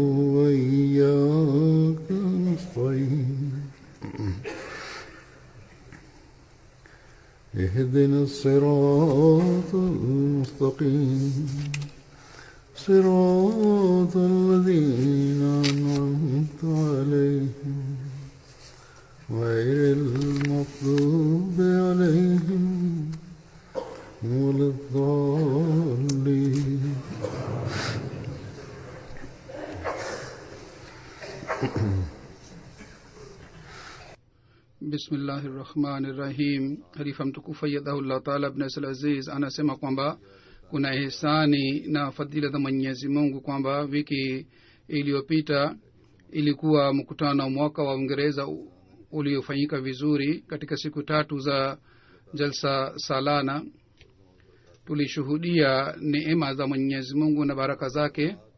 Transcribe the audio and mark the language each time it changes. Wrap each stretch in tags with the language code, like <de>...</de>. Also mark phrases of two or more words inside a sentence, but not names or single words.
<ar>وإياك نستعين اهدنا الصراط المستقيم صراط الذين أنعمت عليهم غير المغضوب عليهم ولا الضالين. بسم الله الرحمن الرحيم.</ar> <sw>Halifa mtukufu</sw> <ar>أيده الله تعالى</ar> <sw>ibn Aziz anasema kwamba kuna ihsani na fadhila za Mwenyezi Mungu kwamba wiki iliyopita ilikuwa mkutano mwaka wa Uingereza uliofanyika vizuri. Katika siku 3 za jalsa salana tulishuhudia neema za Mwenyezi Mungu na baraka zake.</sw>